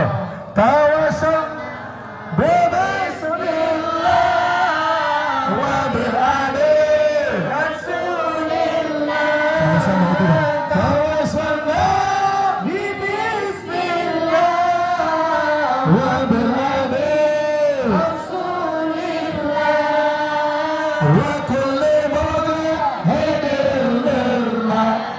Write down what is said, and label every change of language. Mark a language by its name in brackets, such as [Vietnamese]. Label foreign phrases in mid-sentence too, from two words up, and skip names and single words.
[Arabic] توسل بسم الله وبآل رسول الله. [Banjar] Sama-sama itu. [Arabic] توسل بسم الله وبآل رسول الله وكل مؤمن لله.